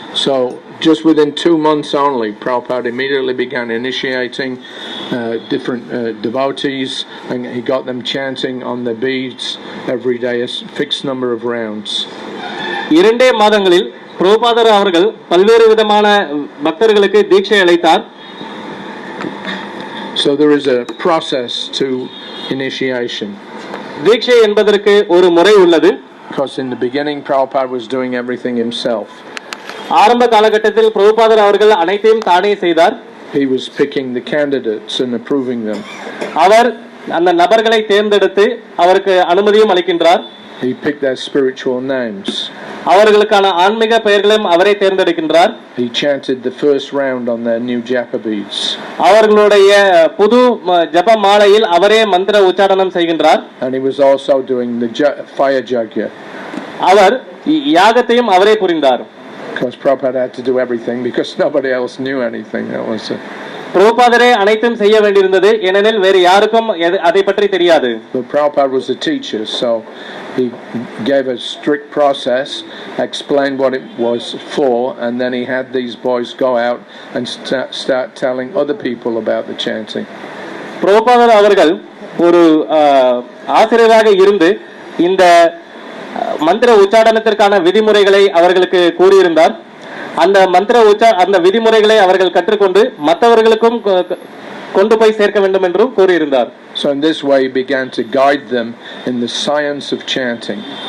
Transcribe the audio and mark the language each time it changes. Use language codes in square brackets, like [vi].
[en] So just within 2 months only, Prabhupada immediately began initiating different devotees, and he got them chanting on the beads every day, a fixed number of rounds. [ta] 2 மாதங்களில் பிரபுபாதர் அவர்கள் பல்வேறு விதமான பக்தர்களுக்கு தீட்சை அளித்தார். [en] So there is a process to initiation. [ta] தீட்சை என்பதற்கு ஒரு முறை உள்ளது. [en] Because in the beginning Prabhupada was doing everything himself. [ta] ஆரம்ப காலகட்டத்தில் பிரபுபாதர் அவர்கள் அனைத்தையும் தானே செய்தார். [en] He was picking the candidates and approving them. [ta] அவர் அந்த நபர்களை தேர்ந்தெடுத்து அவருக்கு அனுமதியும் அளிக்கின்றார். [en] He picked their spiritual names. [ta] அவர்களுக்கான ஆன்மீக பெயர்களையும் அவரே தேர்ந்தெடுக்கின்றார். [en] He chanted the first round on their new japa beads. [ta] அவர்களுடைய புது ஜப மாலையில் அவரே மந்திர உச்சாரணம் செய்கின்றார். [en] And he was also doing the fire yajna. [ta] அவர் யாகத்தையும் அவரே புரிந்தார். [en] Because Prabhupada had to do everything because nobody else knew anything. That was [ta] பிரபுபாதரே அனைத்தும் செய்ய வேண்டியிருந்தது, ஏனெனில் வேறு யாருக்கும் அதை பற்றி தெரியாது. [en] But Prabhupada was a teacher, so he gave a strict process, explained what it was for, and then he had these boys go out and start telling other people about the chanting. [ta] பிரபுபாதர் அவர்கள் ஒரு ஆசிரியராக இருந்து இந்த மந்திர உச்சாரணத்திற்கான விதிமுறைகளை அவர்களுக்கு கூறியிருந்தார். அந்த விதிமுறைகளை அவர்கள் கற்றுக்கொண்டு மற்றவர்களுக்கும் கொண்டு போய் சேர்க்க வேண்டும் என்றும் கூறியிருந்தார். [en] So in this way he began to guide them in the science of chanting.